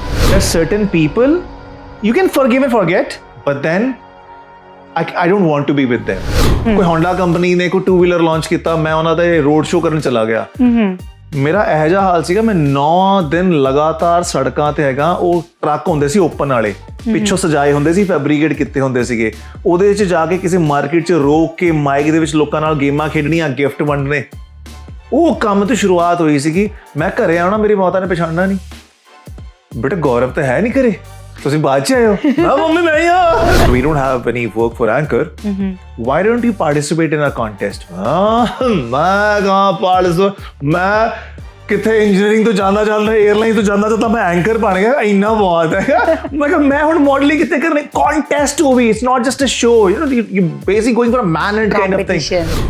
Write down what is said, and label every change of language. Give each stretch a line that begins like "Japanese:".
English: There's certain people you can forgive and forget, but then I don't want to be with them.
Punjabi: ਕੋਈ Honda company ਨੇ ਕੋਈ 2-wheeler launch ਕੀਤਾ, ਮੈਂ ਉਹਨਾਂ ਦੇ ਰੋਡ ਸ਼ੋਅ ਕਰਨ ਚਲਾ ਗਿਆ। ਮੇਰਾ ਇਹੋ ਜਿਹਾ ਹਾਲ ਸੀਗਾ, ਮੈਂ 9 ਦਿਨ ਲਗਾਤਾਰ ਸੜਕਾਂ ਤੇ ਹੈਗਾ। ਉਹ ਟਰੱਕ ਹੁੰਦੇ ਸੀ ਓਪਨ ਵਾਲੇ, ਪਿੱਛੋਂ ਸਜਾਏ ਹੁੰਦੇ ਸੀ, ਫੈਬਰੀਕੇਟ ਕੀਤੇ ਹੁੰਦੇ ਸੀਗੇ। ਉਹਦੇ ਵਿੱਚ ਜਾ ਕੇ ਕਿਸੇ ਮਾਰਕੀਟ 'ਚ ਰੋਕ ਕੇ ਮਾਈਕ ਦੇ ਵਿੱਚ ਲੋਕਾਂ ਨਾਲ ਗੇਮਾਂ ਖੇਡਣੀਆਂ, ਗਿਫਟ ਵੰਡਣੇ। ਉਹ ਕੰਮ ਤੋਂ ਸ਼ੁਰੂਆਤ ਹੋਈ ਸੀਗੀ। ਮੈਂ ਘਰੇ ਆਉਣਾ, ਮੇਰੀ ਮਾਤਾ ਨੇ ਪਛਾਣਨਾ ਨਹੀਂ, ਬੇਟਾ ਗੌਰਵ ਤਾਂ ਹੈ ਨਹੀਂ ਘਰੇ, ਤੁਸੀਂ ਬਾਅਦ ਚ ਆਏ ਹੋ। ਨਾ ਮੰਮੀ ਨਹੀਂ ਆ।
English: We don't have any work for anchor. Why don't you participate in a contest?
Punjabi: ਮੈਂ ਕਹਾਂ ਪਾਰਟਿਸਪੇਟ, ਮੈਂ ਕਿੱਥੇ ਇੰਜੀਨੀਅਰਿੰਗ ਤੋਂ ਜਾਂਦਾ 에ਅਰਲਾਈਨ ਤੋਂ ਜਾਂਦਾ ਮੈਂ ਐਂਕਰ ਬਣ ਗਿਆ, ਇੰਨਾ ਬਹੁਤ ਹੈ। ਮੈਂ ਕਿਹਾ ਮੈਂ ਹੁਣ ਮਾਡਲਿੰਗ ਕਿੱਥੇ ਕਰਨੀ, ਕੰਟੈਸਟ ਹੋਵੇ,
English: It's not just a show, you basic going for a mind kind of thing.